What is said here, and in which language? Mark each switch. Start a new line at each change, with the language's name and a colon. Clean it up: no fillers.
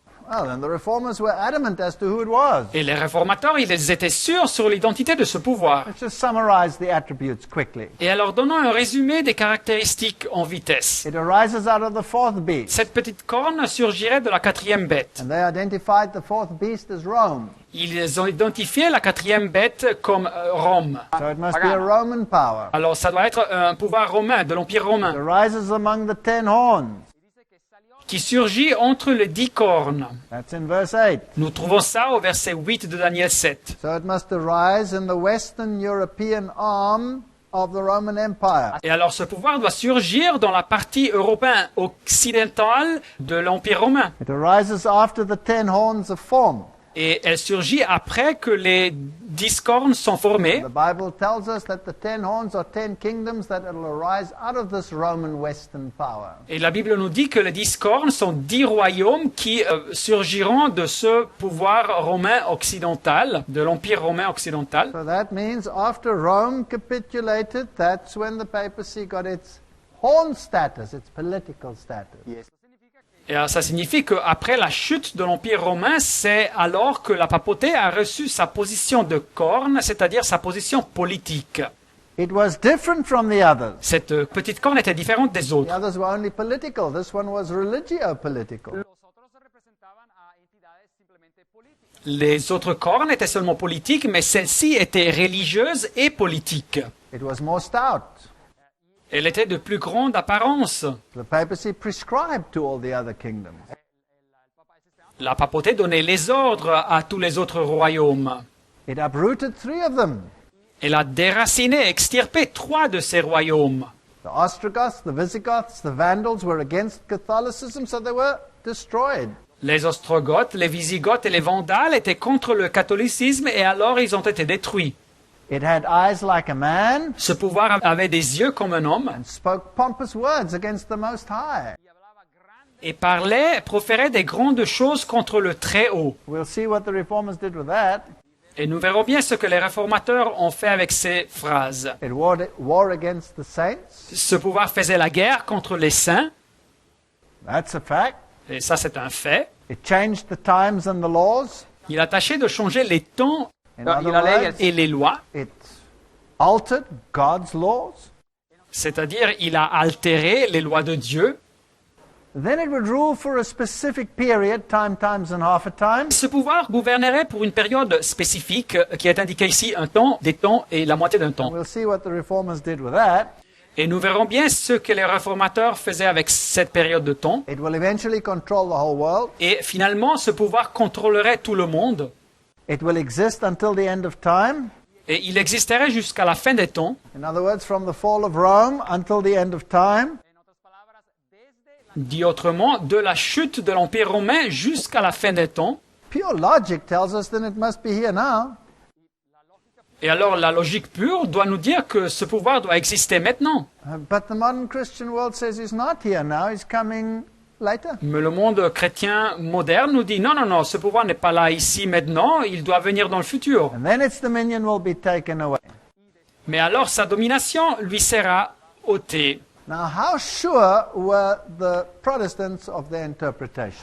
English: Well, and the reformers were adamant as to who it was.
French: Et les réformateurs, ils étaient sûrs sur l'identité de ce pouvoir.
English: Let's just summarize the attributes quickly.
French: Et alors, donnons un résumé des caractéristiques en vitesse.
English: It arises out of the fourth beast.
French: Cette petite corne surgirait de la quatrième bête.
English: And they identified the fourth beast as Rome.
French: Ils ont identifié la quatrième bête comme Rome.
English: So it must be a Roman power.
French: Alors, ça doit être un pouvoir romain, de l'Empire
English: It
French: romain,
English: arises among the 10 horns.
French: qui surgit entre les 10 cornes.
English: That's in verse 8.
French: Nous trouvons ça au verset 8 de Daniel 7.
English: So it must arise in the Western European arm of the Roman Empire.
French: Et alors, ce pouvoir doit surgir dans la partie européenne occidentale de l'Empire romain.
English: It arises after the 10 horns are formed.
French: Et elle surgit après que les 10 cornes sont formées.
English: The Bible tells us that the 10 horns are 10 kingdoms that will arise out of this Roman Western power.
French: Et la Bible nous dit que les 10 cornes sont 10 royaumes qui surgiront de ce pouvoir romain occidental, de l'Empire romain occidental.
English: So that means after Rome capitulated, that's when the papacy got its horn status, its political status.
French: Et alors, ça signifie qu'après la chute de l'Empire romain, c'est alors que la papauté a reçu sa position de corne, c'est-à-dire sa position politique.
English: It was different from the others.
French: Cette petite corne était différente des
English: The
French: autres.
English: others were only political. This one was religio-political.
French: Les autres cornes étaient seulement politiques, mais celle-ci était religieuse et politique.
English: It was more stout.
French: Elle était de plus grande apparence.
English: The papacy prescribed to all the other kingdoms.
French: La papauté donnait les ordres à tous les autres royaumes.
English: It uprooted 3 of them.
French: Elle a déraciné, extirpé 3 de ces royaumes.
English: The Ostrogoths, the Visigoths, the Vandals were against Catholicism, so they were destroyed.
French: Les Ostrogoths, les Visigoths et les Vandales étaient contre le catholicisme et alors ils ont été détruits.
English: It had eyes like a man
French: Ce pouvoir avait des yeux comme un homme
English: and spoke pompous words against the Most High.
French: et parlait, proférait des grandes choses contre le Très-Haut.
English: We'll see what the reformers did with that.
French: Et nous verrons bien ce que les réformateurs ont fait avec ces phrases.
English: It war against the saints.
French: Ce pouvoir faisait la guerre contre les saints,
English: That's a fact.
French: et ça c'est un fait.
English: It changed the times and the laws.
French: Il a tâché de changer les temps
English: In other words,
French: et les lois,
English: it altered God's laws.
French: c'est-à-dire il a altéré les lois de Dieu.
English: Then it would rule for a specific period, time, times, and half a time.
French: Ce pouvoir gouvernerait pour une période spécifique qui est indiquée ici, un temps, des temps et la moitié d'un temps.
English: We'll see what the reformers did with that.
French: Et nous verrons bien ce que les réformateurs faisaient avec cette période de temps.
English: It will eventually control the whole world.
French: Et finalement, ce pouvoir contrôlerait tout le monde.
English: It will exist until the end of time.
French: Et il existerait jusqu'à la fin des temps.
English: In other words, from the fall of Rome until the end of time.
French: Dit autrement, de la chute de l'Empire romain jusqu'à la fin des temps.
English: Pure logic tells us that it must be here now.
French: Et alors la logique pure doit nous dire que ce pouvoir doit exister maintenant.
English: But the modern Christian world says he's not here now, he's coming later.
French: Mais le monde chrétien moderne nous dit non, non, non, ce pouvoir n'est pas là ici maintenant, il doit venir dans le futur.
English: And then its dominion will be taken away.
French: Mais alors sa domination lui sera ôtée.
English: Now, how sure were the Protestants of their interpretation?